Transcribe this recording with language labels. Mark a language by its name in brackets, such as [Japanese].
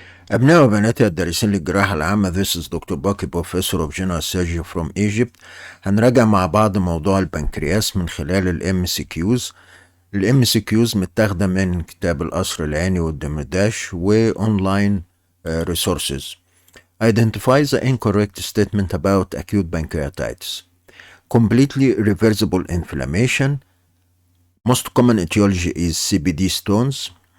[Arabic] أبناء وبنات الدارسين للجراحة العامة. [English] This is Dr. Baki, Professor of General Surgery from Egypt. [Arabic] هنراجع مع بعض موضوع البنكرياس من خلال ال MCQs. ال MCQs متاخدة من كتاب القصر العيني والدمرداش وأونلاين resources. [English] Identify the incorrect statement about acute pancreatitis. Completely reversible inflammation. Most common etiology is CBD stones.